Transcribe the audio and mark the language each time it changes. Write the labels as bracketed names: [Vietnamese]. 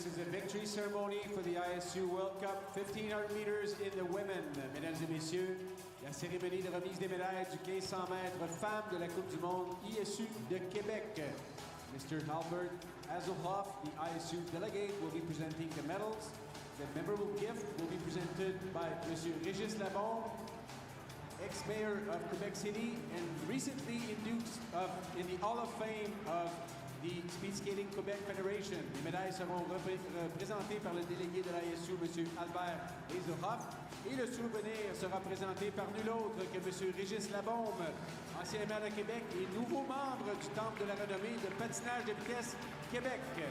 [English] victory ceremony for the ISU World Cup 1500 meters in the women. [French] Mesdames et messieurs, la cérémonie de remise des médailles du 1500 mètres femmes de la Coupe du Monde ISU de Québec. [English] Mr. Albert Azelhoff, the ISU delegate, will be presenting the medals. The memorable gift will be presented by Mr. Régis Labombe, ex-mayor of Quebec City and recently induced in the Hall of Fame of the Speed Skating Quebec Federation. [French] Les médailles seront présentées par le délégué de l'ISU, M. Albert Azelhoff, et le souvenir sera présenté par nul autre que M. Régis Labombe, ancien maire de Québec et nouveau membre du Temple de la renommée de patinage de vitesse Québec.